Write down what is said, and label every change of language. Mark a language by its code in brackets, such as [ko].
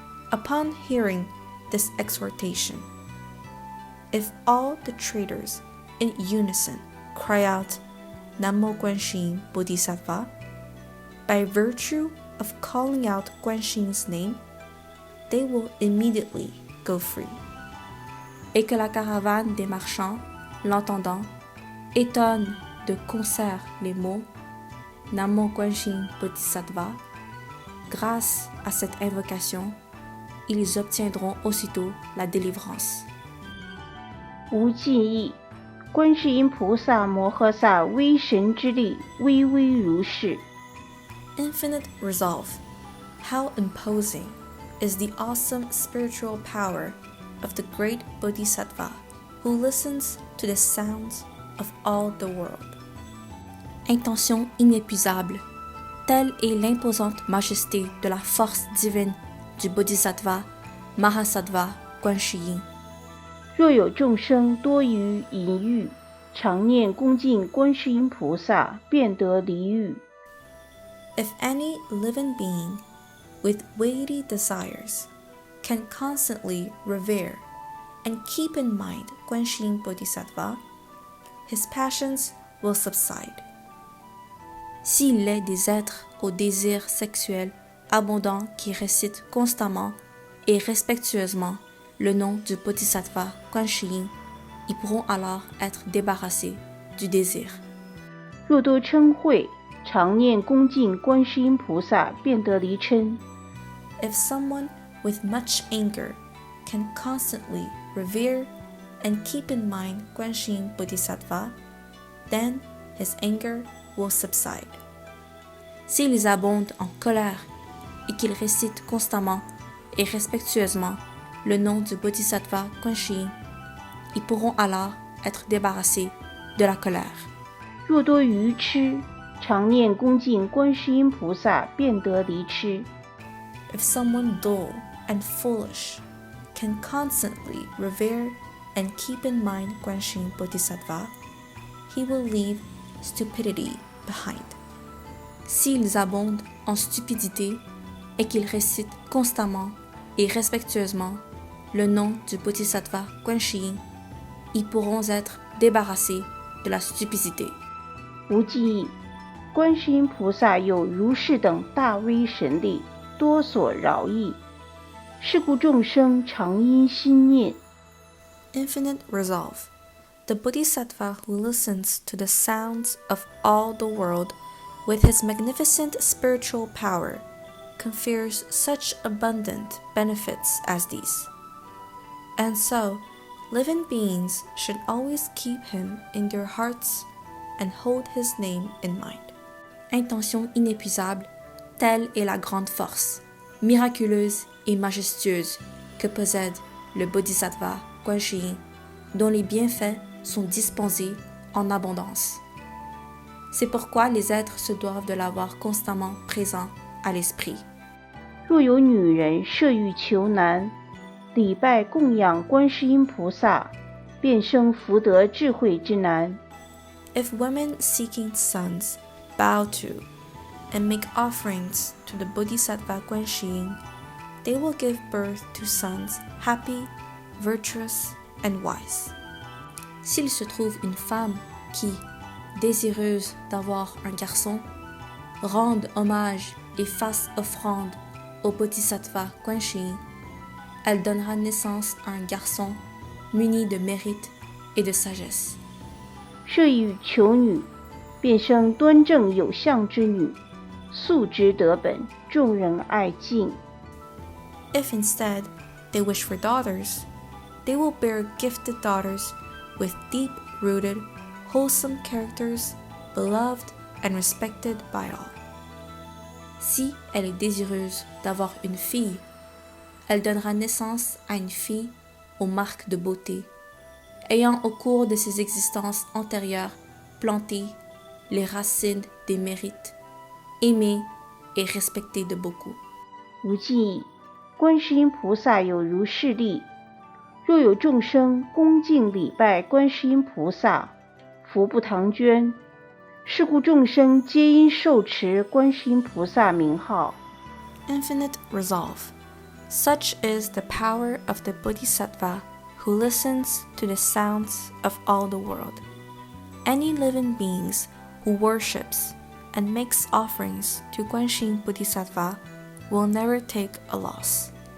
[en] Upon hearing this exhortation, if all the traders in unison cry out Namo Guanxin Bodhisattva, by virtue of calling out Guanxin's name, they will immediately go free. [fr] Et que la caravane des marchands, l'entendant, étonne de concert les mots Namo Guanxin Bodhisattva, grâce à cette invocation, ils obtiendront aussitôt la délivrance. [zh] 无记忆，观世音菩萨摩诃萨威神之力，巍巍如是。 [en] Infinite resolve. How imposing is the awesome spiritual power of the great Bodhisattva who listens to the sounds of all the world. [fr] Intention inépuisable. Telle est l'imposante majesté de la force divine du Bodhisattva Mahasattva Guan Shi Yin. [zh] 若有众生多于淫欲，常念恭敬观世音菩萨，便得离欲。 [en] If any living being with weighty desires can constantly revere and keep in mind Guanxin Bodhisattva, his passions will subside. [fr] S'il est des êtres au désir sexuel abondant qui récitent constamment et respectueusement le nom du Bodhisattva Guanxin, ils pourront alors être débarrassés du désir. [zh] 若多嗔恚，常念恭敬观世音菩萨，便得离嗔。 [en] If someone with much anger can constantly revere and keep in mind Guanxin Bodhisattva, then his anger will subside. [fr] S'ils abondent en colère et qu'ils récitent constamment et respectueusement le nom du Bodhisattva Guanxin, ils pourront alors être débarrassés de la colère. [zh] 若多愚痴，常念恭敬观世音菩萨，便得离痴。 [en] If someone dull and foolish can constantly revere and keep in mind Guanxin Bodhisattva, he will leave stupidity behind. [fr] S'ils abondent en stupidité et qu'ils récitent constamment et respectueusement le nom du Bodhisattva Guanxin, ils pourront être débarrassés de la stupidité. [zh] 无记忆，观世音菩萨有如是等大威神力，多所饶益。是故众生常因心念。 [en] Infinite resolve. The Bodhisattva who listens to the sounds of all the world with his magnificent spiritual power confers such abundant benefits as these. And so, living beings should always keep him in their hearts and hold his name in mind. [fr] Intention inépuisable, telle est la grande force, miraculeuse et majestueuse que possède le Bodhisattva Guanxin, dont les bienfaits sont dispensés en abondance. C'est pourquoi les êtres se doivent de l'avoir constamment présent à l'esprit. [zh] 若有女人设欲求男，礼拜供养观世音菩萨，便生福德智慧之男。 [en] If women seeking sons bow to and make offerings to the Bodhisattva Guanxin, they will give birth to sons happy, virtuous, and wise. [fr] S'il se trouve une femme qui, désireuse d'avoir un garçon, rende hommage et fasse offrande au Bodhisattva Guanxin, elle donnera naissance à un garçon muni de mérite et de sagesse. [zh] 设欲求女，便生端正有相之女，素质德本，众人爱敬。 [en] If instead they wish for daughters, they will bear gifted daughters with deep-rooted, wholesome characters, beloved and respected by all. [fr] Si elle est désireuse d'avoir une fille, elle donnera naissance à une fille aux marques de beauté, ayant au cours de ses existences antérieures planté les racines des mérites, aimés et respectés de beaucoup. [zh] 无尽意，观世音菩萨有如是力。若有众生恭敬礼拜观世音菩萨，福不唐捐。是故众生皆应受持观世音菩萨名号。 [en] Infinite resolve. Such is the power of the Bodhisattva who listens to the sounds of all the world. Any living beings who worships and makes offerings to Guanxin Bodhisattva will never take a loss.